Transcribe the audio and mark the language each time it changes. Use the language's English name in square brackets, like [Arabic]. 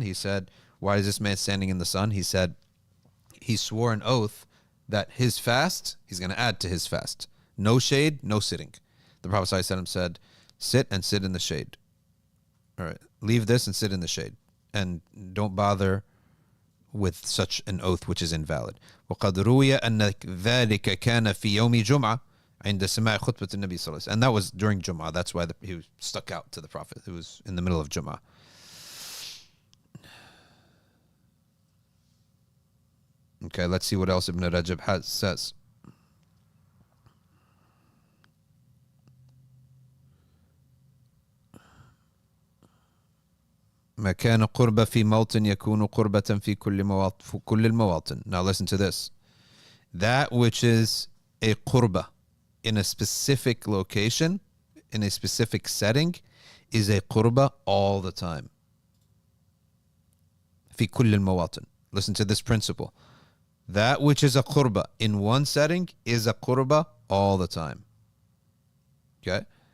[English] He said, why is this man standing in the sun? He said, he swore an oath that his fast, he's going to add to his fast. No shade, no sitting. The Prophet ﷺ said, sit and sit in the shade. All right, leave this and sit in the shade. And don't bother with such an oath which is invalid. [Arabic] وقد روي أن ذلك كان في يوم جمعة عند سماع خطبة النبي صلى الله عليه وسلم. [English] And that was during Jum'ah. That's why he was stuck out to the Prophet. It was in the middle of Jum'ah. Okay, let's see what else Ibn Rajab says. [Arabic] ما كان قربة في موطن يكون قربة في كل المواطن. [English] Now listen to this. That which is a qurba in a specific location, in a specific setting, is a qurba all the time. [Arabic] في كل المواطن. [English] Listen to this principle. That which is a qurba in one setting is a qurba all the time. Okay?